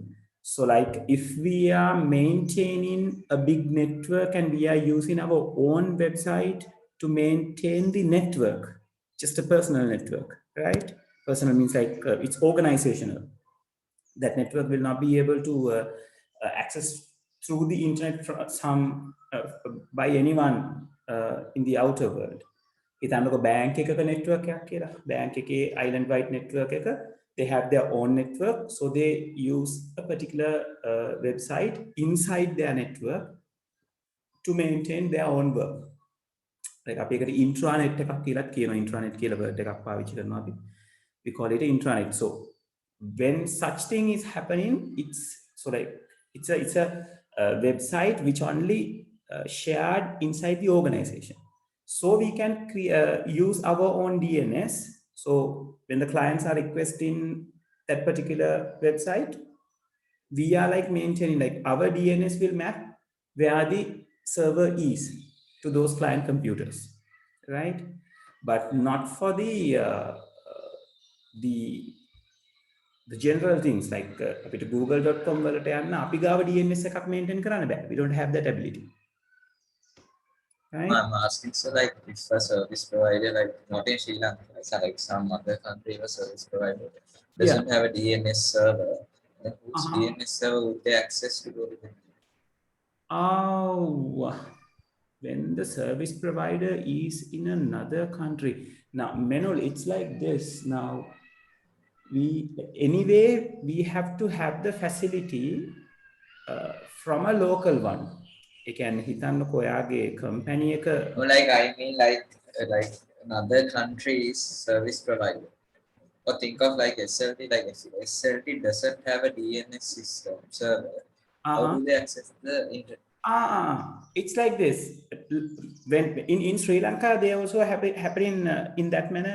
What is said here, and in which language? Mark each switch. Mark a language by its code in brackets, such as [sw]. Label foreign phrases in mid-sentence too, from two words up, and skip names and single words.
[en] So like if we are maintaining a big network and we are using our own website to maintain the network, just a personal network, right? Personal means like it's organizational. That network will not be able to access through the internet from by anyone in the outer world. [si] හිතන්නකො bank එකක network එකක් කියලා. bank එකේ [en] island wide network [si] එක, [en] they have their own network, so they use a particular website inside their network to maintain their own work. [si] like අපි එකට intranet එකක් කියලාත් කියනවා. intranet කියලා word එකක් පාවිච්චි කරනවා අපි. [en] We call it intranet. So when such thing is happening, it's so like it's a website which only shared inside the organization. So we can use our own DNS. So when the clients are requesting that particular website, we are like maintaining, like our DNS will map where the server is to those client computers, right? But not for the general things like [si] අපිට google.com වලට යන්න අපි ගාව DNS එකක් maintain කරන්න බෑ. [en] We don't have that ability. Right? I'm asking, so like if a service provider, like not in Sri Lanka, it's like some other country, a service provider doesn't have a DNS server, then whose DNS server would they access to go to them? Oh, when the service provider is in another country. Now, Menol, it's like this. Now, we have to have the facility from a local one. Again, [si] හිතන්නකො ඔයාගේ company එක. [en] No, like I mean like another country's service provider. Or think of like SLT, like SLT doesn't have a DNS system server. How do they access the internet? It's like this. When in Sri Lanka, they also happening in that manner.